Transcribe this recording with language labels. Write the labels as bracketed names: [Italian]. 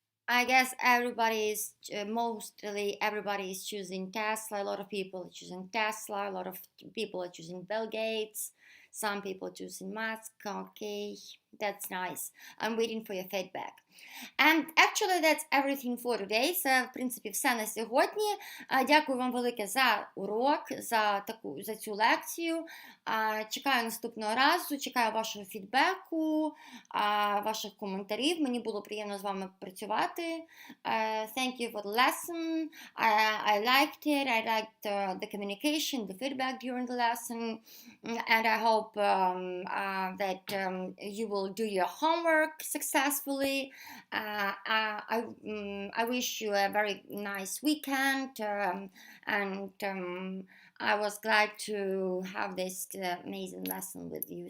[English] I guess mostly everybody is choosing Tesla. A lot of people are choosing Tesla. A lot of people are choosing Bill Gates. Some people choosing Musk. Okay, that's nice. I'm waiting for your feedback. And actually that's everything for today. [Ukrainian] Це, в принципі, все на сьогодні. Дякую вам велике за урок, за цю лекцію. Чекаю наступного разу, чекаю вашого фідбеку, ваших коментарів. Мені було приємно з вами працювати. [English] Thank you for the lesson. I liked it. I liked the communication, the feedback during the lesson. And I hope that you will do your homework successfully. I wish you a very nice weekend, and I was glad to have this amazing lesson with you.